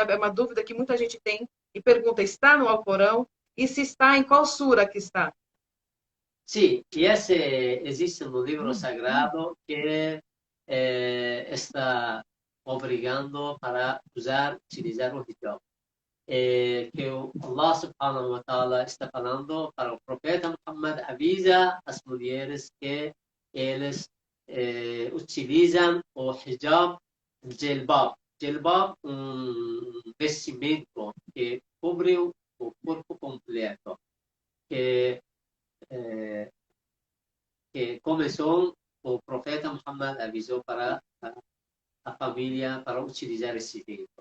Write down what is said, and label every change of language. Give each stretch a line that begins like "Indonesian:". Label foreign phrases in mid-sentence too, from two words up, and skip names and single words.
Portuguese: É uma dúvida que muita gente tem e pergunta, está no Alcorão? E se está, em qual sura que está? Sim, e esse existe no livro sagrado que está obrigando para utilizar o hijab. Que o
Arabic: الله سبحانه وتعالى
Portuguese: está falando para o profeta Muhammad, avisa as mulheres que eles utilizam o hijab, jilbab. Jilbab, vestimento que cobre o corpo completo, que, que começou, o profeta Muhammad avisou para a família para utilizar esse jeito.